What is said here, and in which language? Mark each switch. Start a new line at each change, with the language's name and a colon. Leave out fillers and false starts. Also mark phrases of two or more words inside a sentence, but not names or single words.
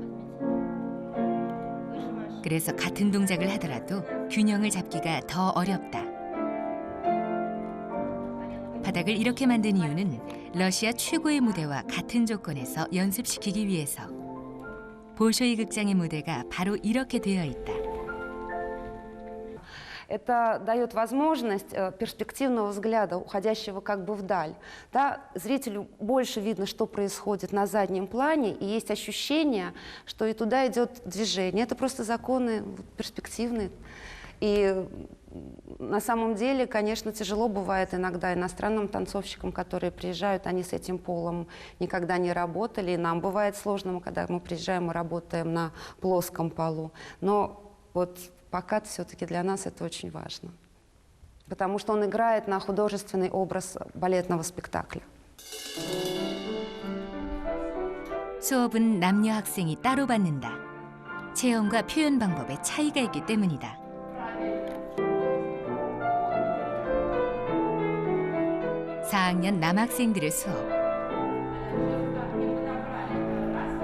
Korean: 그래서 같은 동작을 하더라도 균형을 잡기가 더 어렵다. 바닥을 이렇게 만든 이유는 러시아 최고의 무대와 같은 조건에서 연습시키기 위해서. 볼쇼이 극장의 무대가 바로 이렇게 되어 있다.
Russian: Это дает возможность перспективного взгляда, уходящего как бы вдаль. Да, зрителю больше видно, что происходит на заднем плане, и есть ощущение, что и туда идет движение. Это просто законы перспективные. И на самом деле, конечно, тяжело бывает иногда иностранным танцовщикам, которые приезжают, они с этим полом никогда не работали. И нам бывает сложно, когда мы приезжаем и работаем на плоском полу. Но вот пока все-таки для нас это очень важно. Потому что он играет на художественный образ балетного спектакля.
Korean: 수업은 남녀 학생이 따로 받는다. 체형과 표현 방법에 차이가 있기 때문이다. (4학년) 남학생들의 수업.